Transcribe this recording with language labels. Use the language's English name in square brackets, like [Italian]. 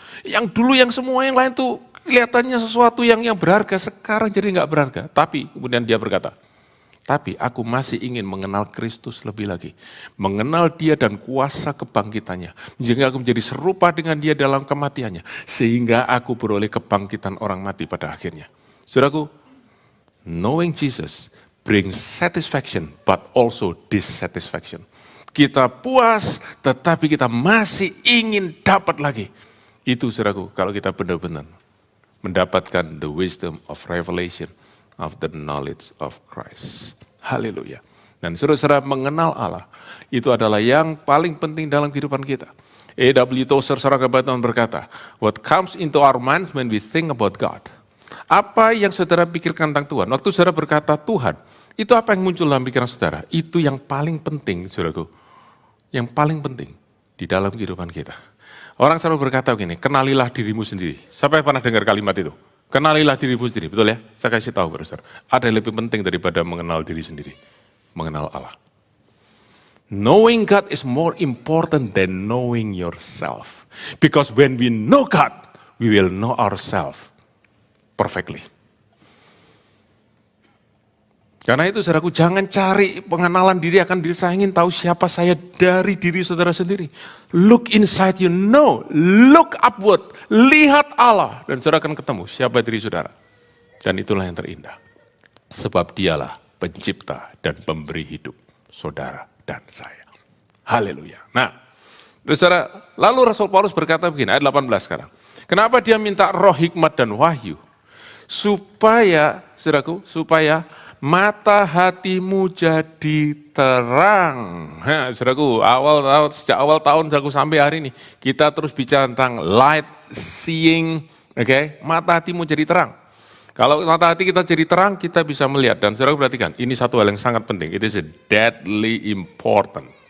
[Indonesian] Yang dulu yang semua yang lain tuh kelihatannya sesuatu yang berharga, sekarang jadi nggak berharga. Tapi kemudian dia berkata, tapi aku masih ingin mengenal Kristus lebih lagi. Mengenal dia dan kuasa kebangkitannya. Sehingga aku menjadi serupa dengan dia dalam kematiannya. Sehingga aku beroleh kebangkitan orang mati pada akhirnya. Saudaraku, [English] knowing Jesus brings satisfaction but also dissatisfaction. [Indonesian] Kita puas tetapi kita masih ingin dapat lagi. Itu saudaraku, kalau kita benar-benar mendapatkan [English] the wisdom of revelation of the knowledge of Christ. [Indonesian] Haleluya. Dan saudara-saudara, mengenal Allah itu adalah yang paling penting dalam kehidupan kita. A.W. [English] Tozer [Indonesian] seorang kebetulan berkata, [English] what comes into our minds when we think about God. [Indonesian] Apa yang saudara pikirkan tentang Tuhan? Waktu saudara berkata Tuhan, itu apa yang muncul dalam pikiran saudara? Itu yang paling penting, saudaraku. Yang paling penting di dalam kehidupan kita. Orang selalu berkata begini, kenalilah dirimu sendiri. Siapa yang pernah dengar kalimat itu? Kenalilah dirimu sendiri, betul ya? Saya kasih tahu, saudara. Ada yang lebih penting daripada mengenal diri sendiri. Mengenal Allah. [English] Knowing God is more important than knowing yourself. Because when we know God, we will know ourselves perfectly. [Indonesian] Karena itu saudaraku, jangan cari pengenalan diri akan diri. Saya ingin tahu siapa saya dari diri saudara sendiri. [English] Look inside you, know. Look upward, [Indonesian] lihat Allah. Dan saudara akan ketemu siapa diri saudara. Dan itulah yang terindah. Sebab dialah pencipta dan pemberi hidup saudara dan saya. Haleluya. Nah, saudara, lalu Rasul Paulus berkata begini, ayat 18 sekarang. Kenapa dia minta roh hikmat dan wahyu? Supaya, saudaraku, supaya mata hatimu jadi terang. Nah, saudaraku, sejak awal tahun saudaraku sampai hari ini, kita terus bicara tentang [English] light seeing, [Indonesian] mata hatimu jadi terang. Kalau mata hati kita jadi terang, kita bisa melihat. Dan saudara perhatikan, ini satu hal yang sangat penting. [English] It is a deadly important.